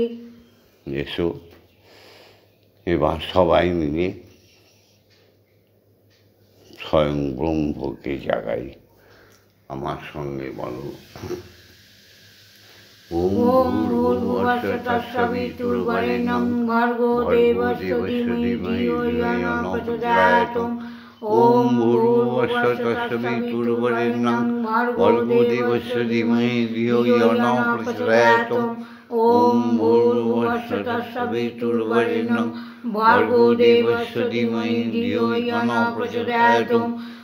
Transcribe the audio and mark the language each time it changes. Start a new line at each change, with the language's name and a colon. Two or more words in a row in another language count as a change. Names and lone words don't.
Bangla: এসো এবার সবাই মিলে স্বয়ং ব্রহ্মকে জাগাই। আমার সঙ্গে বলো।
Sanskrit: ওম ভূর্ভুবস্সুঃ তৎসবিতুর্বরেণ্যং ভর্গো দেবস্য ধীমহি ধিয়ো ন প্রচোদয়াৎ। ওম ভূর্ভুবস্সুঃ তৎসবিতুর্বরেণ্যং ভর্গো দেবস্য ধীমহি ধিয়ো ন প্রচোদয়াৎ। ওম ভূর্ভুবস্সুঃ তৎসবিতুর্বরেণ্যং ভর্গো দেবস্য ধীমহি ধিয়ো ন প্রচোদয়াৎ।